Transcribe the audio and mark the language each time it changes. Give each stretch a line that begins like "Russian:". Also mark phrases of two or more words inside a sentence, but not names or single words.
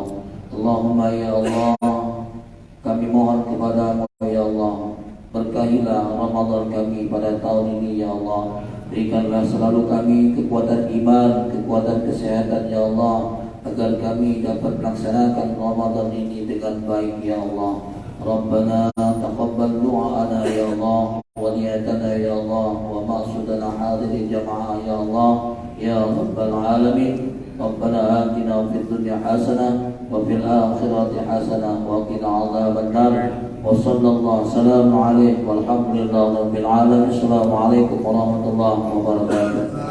Arabic: اللهم يا الله,
Indonesian: kami mohon kepadamu
Arabic: يا الله,
Indonesian: berkahilah Ramadan kami pada tahun ini
Arabic: يا الله.
Indonesian: Berikanlah selalu kami kekuatan iman, kekuatan kesehatan
Arabic: يا الله,
Indonesian: agar kami dapat melaksanakan Ramadan ini dengan baik
Arabic: يا الله. ربنا تقبل دعاءنا يا الله ونيتنا يا الله ومقصودنا
Indonesian: hadirin jamaah
Arabic: يا الله يا رب العالمين. ربنا آتنا في الدنيا حسنة وفي الآخرة حسنة وقنا عذاب النار. وصلى الله وسلم عليه والحمد لله رب العالمين. السلام عليكم ورحمة الله وبركاته.